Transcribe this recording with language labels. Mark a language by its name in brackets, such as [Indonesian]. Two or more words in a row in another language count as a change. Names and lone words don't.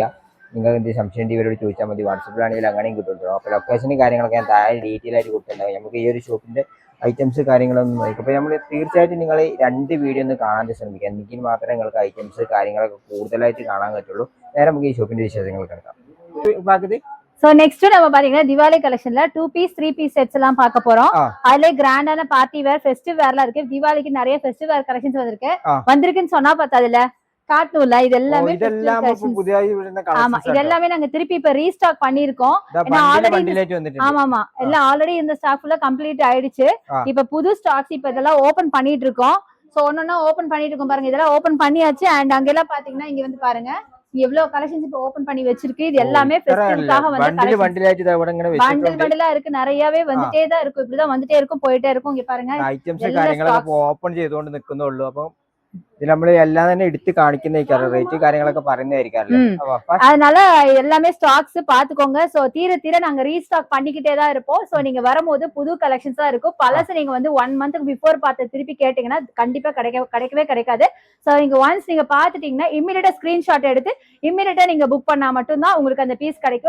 [Malayalam] നിങ്ങൾക്ക് എന്ത് സംശയം ഇവരോട് ചോദിച്ചാൽ മതി. വാട്സപ്പിലാണെങ്കിൽ അങ്ങനെയും കിട്ടുമല്ലോ. അപ്പോൾ ലൊക്കേഷനും കാര്യങ്ങളൊക്കെ ഞാൻ താഴെ ഡീറ്റെയിൽ ആയിട്ട് കൊടുത്തിട്ടുണ്ടാകും. നമുക്ക് ഈ ഒരു [English] shop items [Malayalam] കാര്യങ്ങളൊന്നും നോക്കും. അപ്പോൾ നമ്മൾ തീർച്ചയായിട്ടും നിങ്ങൾ 2 വീഡിയോ ഒന്ന് കാണാൻ ശ്രമിക്കുക. എങ്കിൽ മാത്രമേ നിങ്ങൾക്ക് ഐറ്റംസ് കാര്യങ്ങളൊക്കെ കൂടുതലായിട്ട് കാണാൻ പറ്റുള്ളൂ. നേരെ നമുക്ക് ഈ ഷോപ്പിൻ്റെ വിശേഷങ്ങൾ കിടക്കാം. ബാക്കി [English] so next [Tamil] நம்ம பாத்தீங்கன்னா [English] Diwali collection 2 piece 3 piece sets [Tamil] எல்லாம் பார்க்க போறோம். அதுல கிராண்டான [English] party wear, festive wear [Tamil] இருக்கு. திவாலிக்கு நிறைய [English] festive wear collections [Tamil] வந்திருக்குன்னு சொன்னா பத்தாதுல, காட்டணும்ல. இது எல்லாமே ஆமா, இது எல்லாமே நாங்க திருப்பி இப்ப ரீஸ்டாக் பண்ணிருக்கோம். ஆமா, எல்லாம் ஆல்ரெடி இந்த ஸ்டாக் [English] fully complete [Tamil] ஆயிடுச்சு. இப்ப புது ஸ்டாக்ஸ் இப்ப இதெல்லாம் ஓபன் பண்ணிட்டு இருக்கோம். சோ ஒன்னொன்னா ஓபன் பண்ணிட்டு இருக்கோம் பாருங்க. இதெல்லாம் ஓபன் பண்ணியாச்சு. அண்ட் அங்கெல்லாம் பாத்தீங்கன்னா இங்க வந்து பாருங்க எவ்வளவு கலெக்ஷன்ஸ் இப்ப ஓபன் பண்ணி வச்சிருக்கு. இது எல்லாமே ஃபெஸ்டிவல்காக வந்து பண்டிலா இருக்கு. நிறையவே வந்துட்டே தான் இருக்கும். இப்படிதான் வந்துட்டே இருக்கும், போயிட்டே இருக்கும். இங்க பாருங்க [Malayalam] ഐറ്റംസ് കാര്യങ്ങളൊക്കെ ഓപ്പൺ ചെയ്തുകൊണ്ട് നിൽക്കുന്നുള്ളൂ. അപ്പൊ ഇത് നമ്മള് എല്ലാം തന്നെ എടുത്ത് കാണിക്കുന്നതായിരിക്കും. റേറ്റ് കാര്യങ്ങളൊക്കെ പറയുന്നതായിരിക്കും. [Tamil] அதனால எல்லாமே ஸ்டாக்ஸ் பாத்துக்கோங்க. சோ தீர தீர நாங்க ரீஸ்டாக் பண்ணிக்கிட்டே தான் இருப்போம். சோ நீங்க வரும்போது புது கலெக்ஷன்ஸ் தான் இருக்கும். பழசு நீங்க வந்து 1 [English] month before [Tamil] பார்த்து திருப்பி கேட்டீங்கன்னா கண்டிப்பா கிடைக்கவே கிடைக்காது. சோ நீங்க ஒன்ஸ் நீங்க பாத்துட்டீங்கன்னா [English] immediately screenshot [Tamil] எடுத்து இமிடியேட்டா நீங்க புக் பண்ணா மட்டும் தான் உங்களுக்கு அந்த பீஸ் கிடைக்கும்.